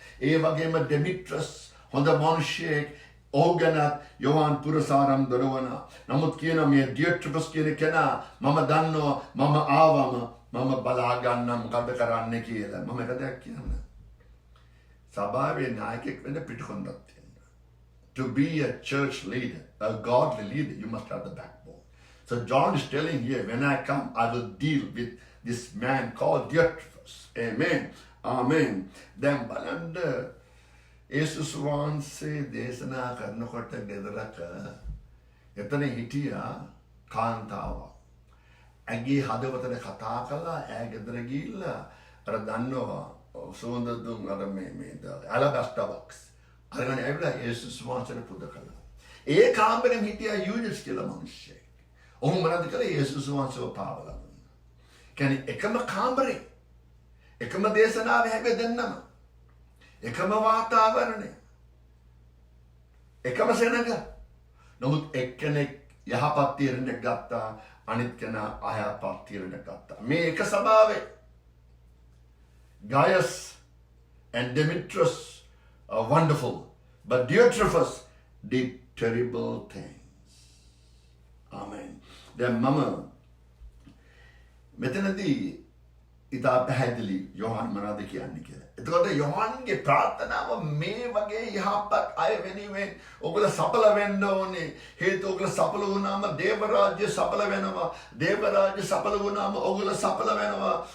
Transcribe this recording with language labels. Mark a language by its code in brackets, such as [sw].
[si] ඒ වගේම ඩෙමිට්‍රස් හොඳ මිනිසෙක්. ඔහු ගැන යොහාන් පුරසාරම් දරවනවා. නමුත් කියන මේ ඩියෝට්‍රෙෆස් කියන කෙනා මම දන්නවා මම ආවම මම බලා ගන්නම් මොකද කරන්න කියලා. මම එක දෙයක් කියන්න. සභාවේ නායකයෙක් වෙන්න පිටකොන්දක් තියෙනවා. [en] To be a church leader, a godly leader, you must have the backbone. So John is telling here, when I come, I will deal with this man called Diotrephes. Amen. Amen. Then [si] බලන්න යේසුස් වහන්සේ දේශනා කරනකොට ගෙදරක එතන හිටියා කාන්තාවක්. ඇගේ හදවතට කතා කළා. ඈ ගෙදර ගිහිල්ලා අර දන්නවා සුවඳ දුම් අර මේ ඇලබැස්ටර් බොක්ස් අරගෙන ඇවිල්ලා යේසුස් වහන්සේට පුද කළා. ඒ කාමරෙන් හිටියා යූදස් කියලා මිනිහෙක්. ඔහු මොනවද කළේ? යේසුස් වහන්සේව පාවලා දුන්නා. කියන්නේ එකම කාමරේ, එකම දේශනාවේ හැබැයි දෙන්නම එකම වාතාවරණය, එකම සෙනඟ. නමුත් එක්කෙනෙක් යහපත් තීරණයක් ගත්තා, අනිත් කෙනා අයහපත් තීරණයක් ගත්තා. මේ එක ස්වභාවය. [en] Gaius and Demetrius are wonderful, but Diotrephes did terrible things. Amen. [si] දැන් මම මෙතනදී ඉතා පැහැදිලි යොහන් මොනවද කියන්නේ කියලා. එතකොට යොහන්ගේ ප්‍රාර්ථනාව මේ වගේ යහපත් අය වෙනුවෙන් ඔයගොල්ලෝ සඵල වෙන්න ඕනේ. හේතුව ඔයගොල්ලෝ සඵල වුණාම දේව රාජ්‍ය සඵල වෙනවා. දේව රාජ්‍ය සඵල වුණාම ඔයගොල්ලෝ සඵල වෙනවා.